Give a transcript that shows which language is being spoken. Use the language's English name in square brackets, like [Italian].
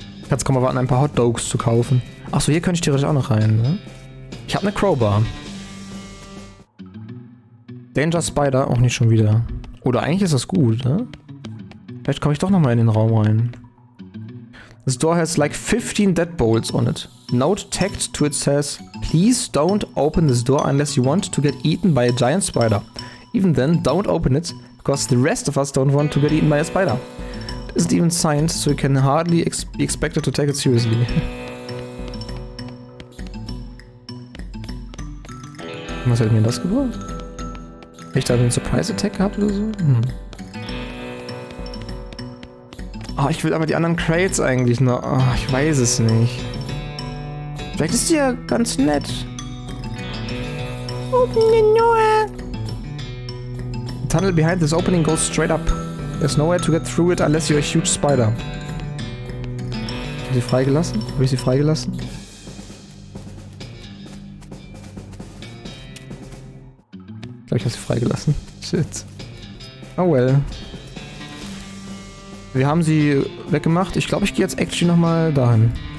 [German] Jetzt kommen wir warten, ein paar Hot Dogs zu kaufen. Achso, hier könnte ich theoretisch auch noch rein, ne? Ich habe eine Crowbar. Danger Spider, auch nicht schon wieder. Oder eigentlich ist das gut, ne? Vielleicht komme ich doch nochmal in den Raum rein. [English] This door has like 15 deadbolts on it. Note tagged to it says, please don't open this door unless you want to get eaten by a giant spider. Even then, don't open it, because the rest of us don't want to get eaten by a spider. It isn't even signed, so you can hardly be expected to take it seriously. [German] Was hat mir das gebracht? Hätte ich da einen Surprise Attack gehabt oder so? Oh, ich will aber die anderen Crates eigentlich noch. Oh, ich weiß es nicht. Vielleicht ist die ja ganz nett. [English] Open the door. The tunnel behind this opening goes straight up. There's nowhere to get through it unless you're a huge spider. [German] Habe ich sie freigelassen? Habe ich sie freigelassen? Ich glaube, ich habe sie freigelassen. Shit. [English] Oh well. [German] Wir haben sie weggemacht. Ich glaube, ich gehe jetzt actually nochmal dahin.